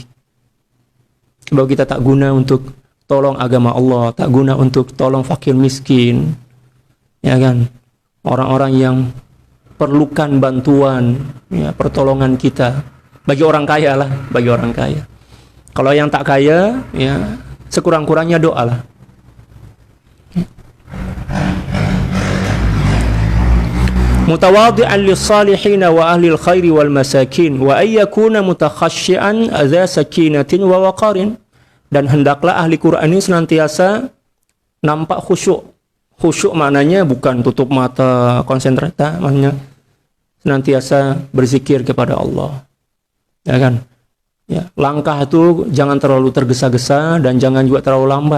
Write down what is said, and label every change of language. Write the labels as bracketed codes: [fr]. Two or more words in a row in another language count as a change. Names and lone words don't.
[ms] Sebab kita tak guna untuk tolong agama Allah, tak guna untuk tolong fakir miskin, ya kan? Orang-orang yang perlukan bantuan, ya, pertolongan kita. Bagi orang kaya lah, bagi orang kaya. Kalau yang tak kaya, ya sekurang-kurangnya doalah. [ar] متواضعا للصالحين وأهل الخير والمساكين وأن يكون متخشعا ذا سكينة ووقار, [ms] dan hendaklah ahli Quran ini senantiasa nampak khusyuk. Khusyuk maknanya bukan tutup mata, konsentrasi, maknanya senantiasa berzikir kepada Allah. Ya kan? Ya, langkah itu jangan terlalu tergesa-gesa dan jangan juga terlalu lambat.